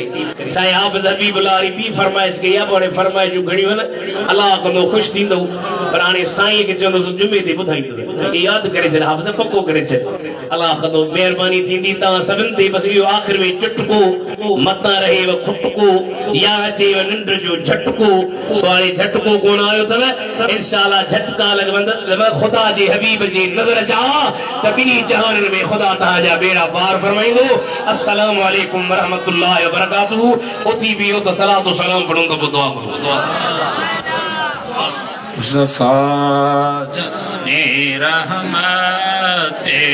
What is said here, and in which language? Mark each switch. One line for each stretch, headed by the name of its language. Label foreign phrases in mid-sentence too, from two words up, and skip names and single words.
Sindhi: साईं हाफ़िज़ हबीबुल्लाह बि फरमाइश कई आहे पर फरमाइश जो घणियूं न अल्लाह कंदो ख़ुशि थींदो पर हाणे साईं खे चवंदुसि जुमे ते ॿुधाईंदो यादि करे छॾ हाफ़िज़ पको करे छॾ अल्लाह कंदो महिरबानी थींदी तव्हां सभिनि ते बसि इहो आख़िर में चुटको मतां रहेव खुटको या अचेव निंड जो झटको सुवारे झटको कोन आयो अथव इंशाअल्लाह झटका लॻंदव ख़ुदा जे हबीब जे नज़र जा त ॿिन्ही जहाननि में ख़ुदा तव्हांजा बेड़ा पार फरमाईंदो।
Arabic: السلام عليكم ورحمة الله وبركاته.
Urdu: اٹھی بھی ہو تو سلاتو سلام پڑھوں گا، دعا کرو، دعا مصطفیٰ جانِ رحمت